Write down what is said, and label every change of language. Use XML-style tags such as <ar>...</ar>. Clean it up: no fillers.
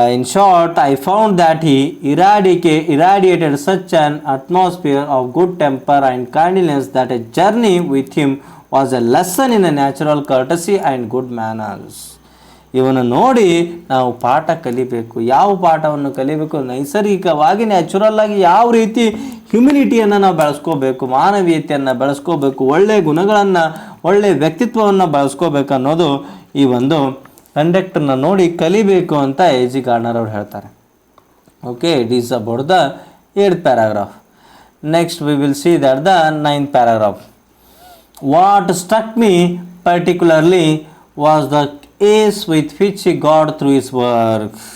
<en>In short, I found that he irradiated such an atmosphere of good temper and kindliness that a journey with him was a lesson in a natural courtesy and good manners.</en> <kn>ಇವನು ನೋಡಿ ನಾವು ಪಾಠ ಕಲಿಬೇಕು. ಯಾವ ಪಾಠವನ್ನು ಕಲಿಬೇಕು? ನೈಸರ್ಗಿಕವಾಗಿ natural ಆಗಿ ಯಾವ ರೀತಿ ಹ್ಯುಮಿನಿಟಿಯನ್ನು ನಾವು ಬೆಳೆಸ್ಕೋಬೇಕು, ಮಾನವೀಯತೆಯನ್ನು ಬೆಳೆಸ್ಕೋಬೇಕು, ಒಳ್ಳೆಯ ಗುಣಗಳನ್ನು, ಒಳ್ಳೆಯ ವ್ಯಕ್ತಿತ್ವವನ್ನು ಬೆಳೆಸ್ಕೋಬೇಕು ಅನ್ನೋದು ಈ ಒಂದು ಕಂಡಕ್ಟರ್ನ ನೋಡಿ ಕಲಿಬೇಕು ಅಂತ A.G. ಗಾರ್ಡ್ನರ್ ಅವರು ಹೇಳ್ತಾರೆ.</kn> <en>Okay, it is about the 8th paragraph. Next we will see that the 9th paragraph. What struck me particularly was the ease with which he got through his work.</en>